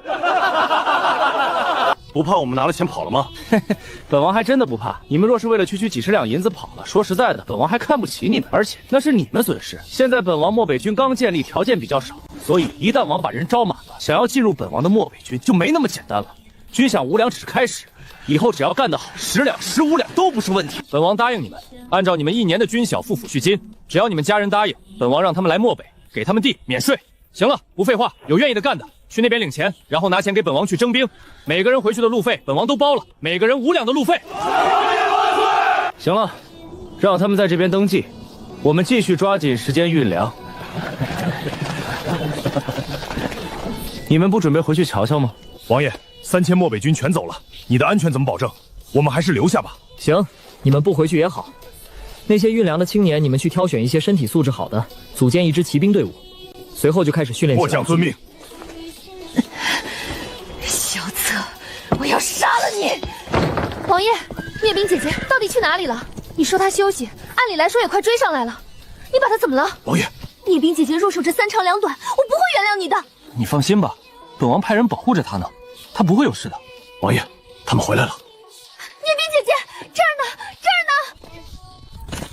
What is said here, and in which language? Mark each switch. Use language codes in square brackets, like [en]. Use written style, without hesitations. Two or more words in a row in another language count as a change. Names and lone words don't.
[zh] 不怕我們拿了錢跑了嗎？本王還真的不怕。你們若是為了區區幾10兩銀子跑了，說實在的，本王還看不起你們，而且那是你們損失。現在本王漠北軍剛建立，條件比較少，所以一旦王把人招滿了，想要進入本王的漠北軍就沒那麼簡單了。軍饷5兩只是開始，以後只要幹得好，10兩、15兩都不是問題。本王答應你們，按照你們1年的軍饷付撫恤金，只要你們家人答應，本王讓他們來漠北，給他們地免稅。行了，不廢話，有願意的幹的，去那邊領錢，然後拿錢給本王去徵兵，每個人回去的路費本王都包了，每個人5兩的路費。行了，讓他們在這邊登記，我們繼續抓緊時間運糧。你們不準備回去瞧瞧嗎？王爺，3000漠北軍全走了，你的安全怎麼保證？我們還是留下吧。行，你們不回去也好。那些運糧的青年，你們去挑選一些身體素質好的，組建一支騎兵隊伍。隨後就開始訓練。末將遵命。蕭策，我要殺了你！王爺，聶冰姐姐到底去哪裡了？你說她休息，按理來說也快追上來了，你把她怎麼了？王爺，聶冰姐姐若守着3長2短，我不會原諒你的。你放心吧，本王派人保護着她呢，她不會有事的。王爺，他們回來了。聶冰姐姐，這兒呢，這兒呢！